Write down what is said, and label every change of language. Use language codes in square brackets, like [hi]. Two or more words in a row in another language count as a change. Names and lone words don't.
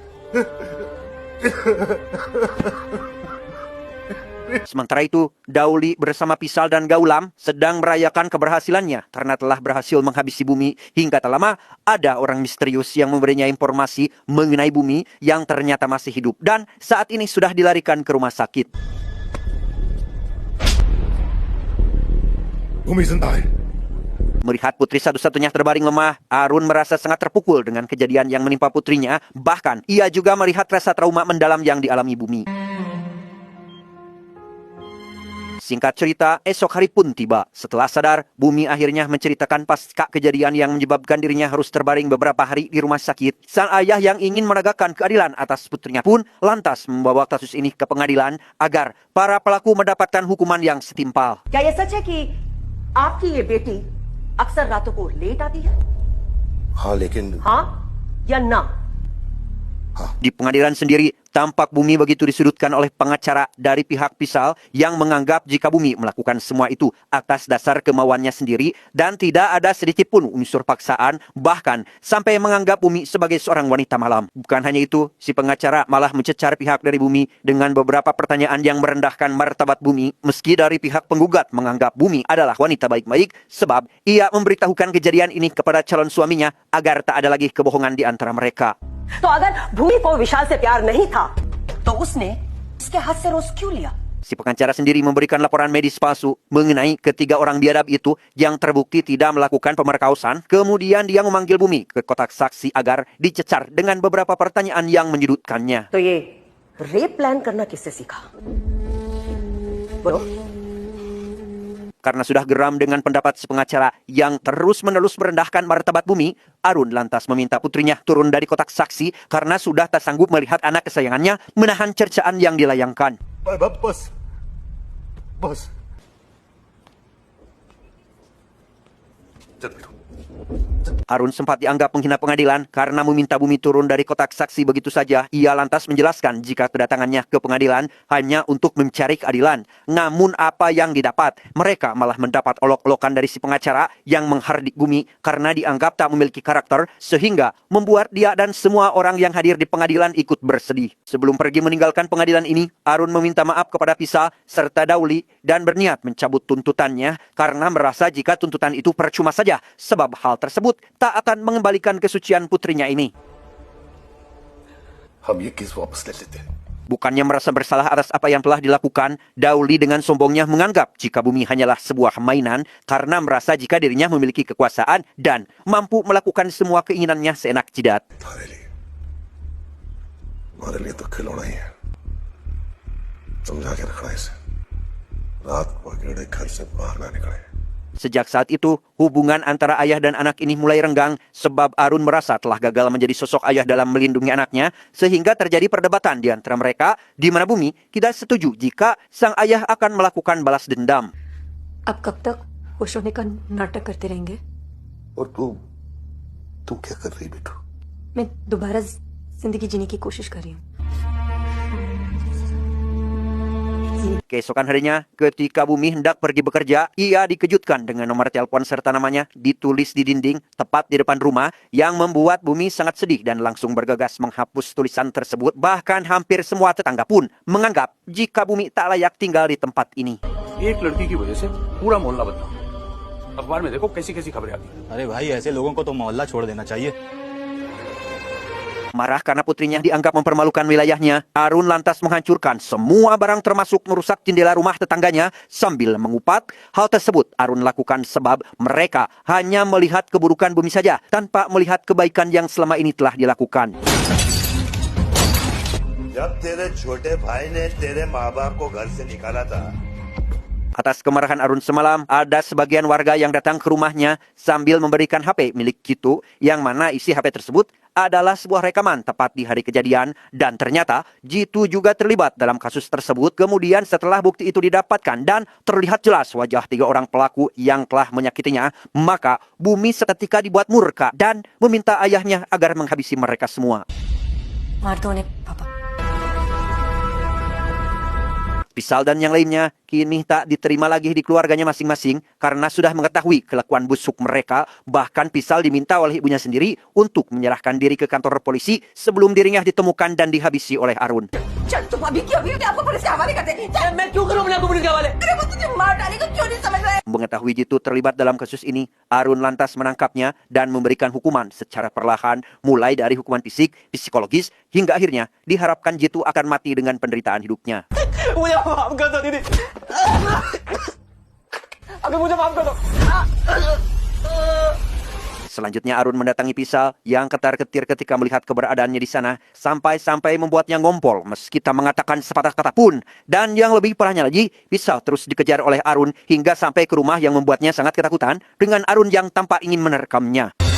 [id] Sementara itu, Dauli bersama Pisal dan Gaulam sedang merayakan keberhasilannya karena telah berhasil menghabisi Bumi. Hingga tak lama, ada orang misterius yang memberinya informasi mengenai Bumi yang ternyata masih hidup dan saat ini sudah dilarikan ke rumah sakit. [hi] Bumi जिंदा है. [id] Melihat putri satu-satunya terbaring lemah, Arun merasa sangat terpukul dengan kejadian yang menimpa putrinya. Bahkan, ia juga melihat rasa trauma mendalam yang dialami Bumi. Singkat cerita, esok hari pun tiba. Setelah sadar, Bumi akhirnya menceritakan pasca kejadian yang menyebabkan dirinya harus terbaring beberapa hari di rumah sakit. Sang ayah yang ingin menegakkan keadilan atas putrinya pun lantas membawa kasus ini ke pengadilan agar para pelaku mendapatkan hukuman yang setimpal. [hi] क्या ये सच है कि आपकी ये बेटी अक्सर रातों को लेट आती है? हाँ लेकिन हाँ या ना? [id] Di pengadilan sendiri, tampak Bumi begitu disudutkan oleh pengacara dari pihak Pisal yang menganggap jika Bumi melakukan semua itu atas dasar kemauannya sendiri dan tidak ada sedikit pun unsur paksaan, bahkan sampai menganggap Bumi sebagai seorang wanita malam. Bukan hanya itu, si pengacara malah mencecar pihak dari Bumi dengan beberapa pertanyaan yang merendahkan martabat Bumi, meski dari pihak penggugat menganggap Bumi adalah wanita baik-baik sebab ia memberitahukan kejadian ini kepada calon suaminya agar tak ada lagi kebohongan di antara mereka. [hi] तो अगर भूमि को विशाल से प्यार नहीं था, तो उसने उसके हाथ से रोज क्यों लिया? [id] Si pengacara sendiri memberikan laporan medis palsu mengenai ketiga orang biadab itu yang terbukti tidak melakukan pemerkosaan. Kemudian dia memanggil Bumi ke kotak saksi agar dicecar dengan beberapa pertanyaan yang menyudutkannya. [hi] तो ये [en] rape plan [hi] करना किससे सीखा? बोलो. [id] Karena sudah geram dengan pendapat si pengacara yang terus-menerus merendahkan martabat Bumi, Arun lantas meminta putrinya turun dari kotak saksi karena sudah tak sanggup melihat anak kesayangannya menahan cercaan yang dilayangkan. [hi] बस चल [id] Arun sempat dianggap menghina pengadilan karena meminta Bumi turun dari kotak saksi begitu saja. Ia lantas menjelaskan jika kedatangannya ke pengadilan hanya untuk mencari keadilan. Namun apa yang didapat? Mereka malah mendapat olok-olokan dari si pengacara yang menghardik Bumi karena dianggap tak memiliki karakter sehingga membuat dia dan semua orang yang hadir di pengadilan ikut bersedih. Sebelum pergi meninggalkan pengadilan ini, Arun meminta maaf kepada Pisal serta Dauli dan berniat mencabut tuntutannya karena merasa jika tuntutan itu percuma saja sebab hal tersebut tak akan mengembalikan kesucian putrinya ini. [hi] हम ये केस वापस ले लेते हैं। [id] Bukannya merasa bersalah atas apa yang telah dilakukan, Dauli dengan sombongnya menganggap jika Bumi hanyalah sebuah mainan karena merasa jika dirinya memiliki kekuasaan dan mampu melakukan semua keinginannya seenak jidat. [hi] हमारे लिए तो खिलौना ही है, समझा के रखना इसे, रात को अकेले घर से बाहर ना निकले। [id] Sejak saat itu, hubungan antara ayah dan anak ini mulai renggang sebab Arun merasa telah gagal menjadi sosok ayah dalam melindungi anaknya sehingga terjadi perdebatan di antara mereka di mana Bumi tidak setuju jika sang ayah akan melakukan balas dendam. [hi] अब कब तक खुश होने का नाटक करते रहेंगे? और तू क्या कर रही बेटू? मैं दोबारा जिंदगी जीने की कोशिश कर रही हूँ. [id] Keesokan harinya, ketika Bumi hendak pergi bekerja, ia dikejutkan dengan nomor telepon serta namanya ditulis di dinding tepat di depan rumah yang membuat Bumi sangat sedih dan langsung bergegas menghapus tulisan tersebut. Bahkan hampir semua tetangga pun menganggap jika Bumi tak layak tinggal di tempat ini. [hi] एक लड़की की वजह से पूरा मोहल्ला बदला। अखबार में देखो कैसी कैसी खबरें आती हैं। अरे भाई ऐसे लोगों को तो मोहल्ला छोड़ देना चाहिए. [id] Marah karena putrinya dianggap mempermalukan wilayahnya, Arun lantas menghancurkan semua barang termasuk merusak jendela rumah tetangganya sambil mengupat. Hal tersebut Arun lakukan sebab mereka hanya melihat keburukan Bumi saja tanpa melihat kebaikan yang selama ini telah dilakukan. [hi] जब तेरे छोटे भाई ने तेरे माँ बाप को घर से निकाला था, [id] Atas kemarahan Arun semalam, ada sebagian warga yang datang ke rumahnya sambil memberikan HP milik Jitu, yang mana isi HP tersebut adalah sebuah rekaman tepat di hari kejadian, dan ternyata Jitu juga terlibat dalam kasus tersebut. Kemudian setelah bukti itu didapatkan dan terlihat jelas wajah 3 orang pelaku yang telah menyakitinya, maka Bumi seketika dibuat murka dan meminta ayahnya agar menghabisi mereka semua. [hi] मार दो उन्हें पापा. [id] Pisal dan yang lainnya kini tak diterima lagi di keluarganya masing-masing karena sudah mengetahui kelakuan busuk mereka. Bahkan Pisal diminta oleh ibunya sendiri untuk menyerahkan diri ke kantor polisi sebelum dirinya ditemukan dan dihabisi oleh Arun. [hi] चल तुम अभी की अभी आपको पुलिस के हवाले करते हैं. मैं क्यों करूं अपने आपको पुलिस के हवाले? अरे वो तुझे मार डालेगा, क्यों नहीं समझ रहा है? [id] Mengetahui Jitu terlibat dalam kasus ini, Arun lantas menangkapnya dan memberikan hukuman secara perlahan, mulai dari hukuman fisik, psikologis, hingga akhirnya diharapkan Jitu akan mati dengan penderitaan hidupnya. [hi] मुझे माफ कर दो दीदी. अभी मुझे माफ कर दो. [id] Selanjutnya Arun mendatangi Pisal yang ketar-ketir ketika melihat keberadaannya di sana, sampai-sampai membuatnya ngompol meski tak mengatakan sepatah kata pun. Dan yang lebih parahnya lagi, Pisal terus dikejar oleh Arun hingga sampai ke rumah yang membuatnya sangat ketakutan dengan Arun yang tampak ingin menerkamnya.